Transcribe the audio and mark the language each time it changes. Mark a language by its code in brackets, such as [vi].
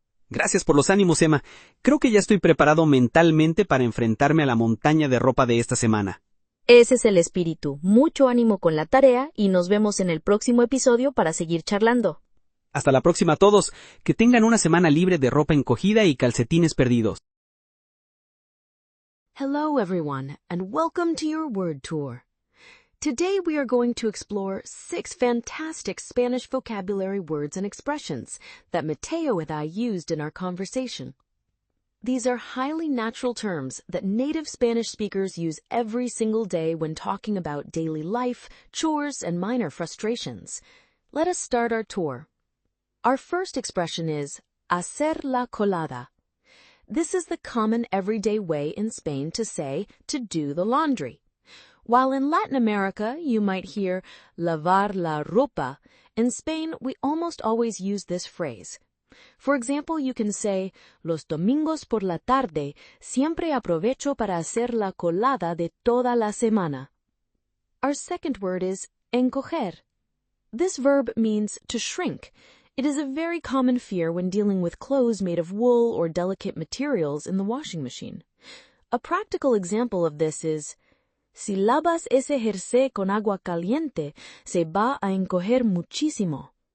[es] Gracias por los ánimos, Emma. Creo que ya estoy preparado mentalmente para enfrentarme a la montaña de ropa de esta semana. Ese es el espíritu. Mucho ánimo con la tarea y nos vemos en el próximo episodio para seguir charlando. Hasta la próxima a todos. Que tengan una semana libre de ropa encogida y calcetines perdidos. [en] Hello, everyone, and welcome to your word tour. Today we are going to explore 6 fantastic Spanish vocabulary words and expressions that Mateo and I used in our conversation. These are highly natural terms that native Spanish speakers use every single day when talking about daily life, chores, and minor frustrations. Let us start our tour. Our first expression is [es] hacer la colada. [en] This is the common everyday way in Spain to say to do the laundry. While in Latin America you might hear [es] lavar la ropa, [en] in Spain we almost always use this phrase. For example, you can say, [es] los domingos por la tarde siempre aprovecho para hacer la colada de toda la semana. [en] Our second word is encoger. This verb means to shrink. It is a very common fear when dealing with clothes made of wool or delicate materials in the washing machine. A practical example of this is, [es] si lavas ese jersey con agua caliente, se va a encoger muchísimo.